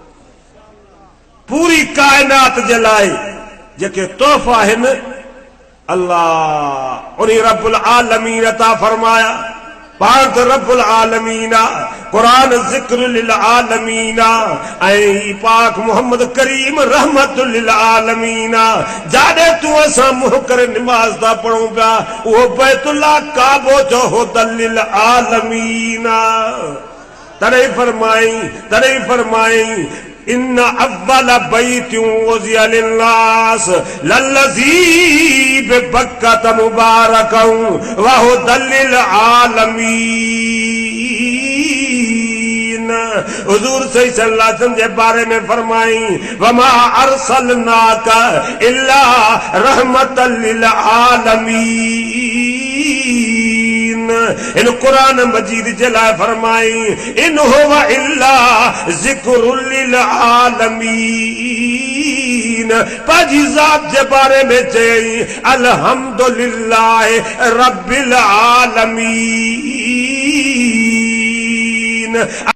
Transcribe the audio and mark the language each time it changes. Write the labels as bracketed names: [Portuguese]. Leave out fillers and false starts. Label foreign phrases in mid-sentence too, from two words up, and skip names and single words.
[Sindhi] पूरी कायनात जे लाइ जेके तोहफ़ा आहिनि अल्लाह उन्हीं [Arabic] رب العالمين [Sindhi] अता फरमाया। पाण त [Arabic] رب العالمين [Sindhi] आ, कुरान [Arabic] ذكر للعالمين [Sindhi] आ, ऐं पाक मोहम्मद करीम [Arabic] رحمة للعالمين [Sindhi] आ। जाॾे तूं असां मुंहुं करे निमाज़ था पढ़ूं पिया उहो बैतुल्लाह काबो जो [Arabic] هدى للعالمين [Sindhi] आ। तरे फरमाई [Arabic] إن أول بيت وضع للناس للذي ببكة مباركا وهدى للعالمين. حضور صلى الله عليه وسلم [Sindhi] जे बारे में फरमाई [Arabic] وما أرسلناك إلا رحمة للعالمين. [Sindhi] इन कुरान मजीद जे लाइ फरमाई [Arabic] إن هو إلا ذكر للعالمين. [Sindhi] पंहिंजी ज़ात जे बारे में चई [Arabic] الحمد لله رب العالمين.